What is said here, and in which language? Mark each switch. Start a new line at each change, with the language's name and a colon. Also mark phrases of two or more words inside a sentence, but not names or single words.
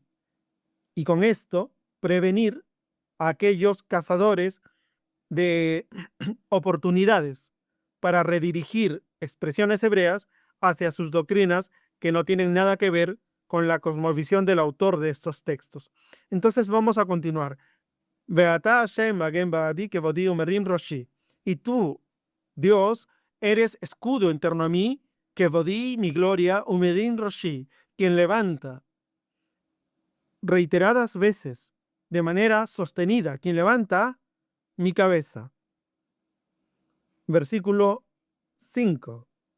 Spanish: Y con esto, prevenir a aquellos cazadores de oportunidades para redirigir expresiones hebreas hacia sus doctrinas que no tienen nada que ver con la cosmovisión del autor de estos textos. Entonces vamos a continuar.
Hebrew: ואתה השם מגן בעדי כבודי ומרים ראשי.
Spanish: Y tú, Dios, eres escudo en torno a mí, kevodi, mi gloria,
Hebrew: ומרים ראשי,
Spanish: quien levanta reiteradas veces, de manera sostenida, quien levanta mi cabeza. Versículo 5.